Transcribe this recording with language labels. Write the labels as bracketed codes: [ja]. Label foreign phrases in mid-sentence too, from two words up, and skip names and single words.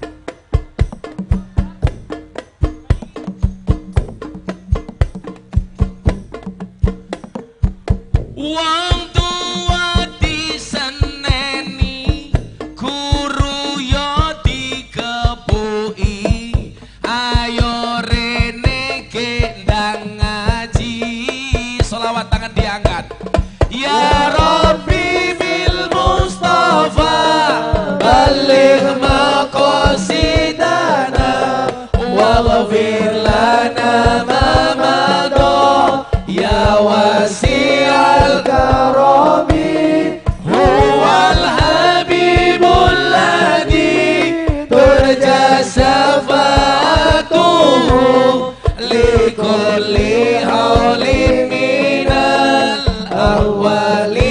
[jv] Wong tua diseneni, guru yo dikepuki, ayo rene gendang ngaji, selawat tangan diangkat. [ar] يا رب بالمصطفى بلغ مقاصدنا واغفر لنا ما مضى يا واسع الكرم هو الحبيب الذي ترجى شفاعته لكل هول من الأهوال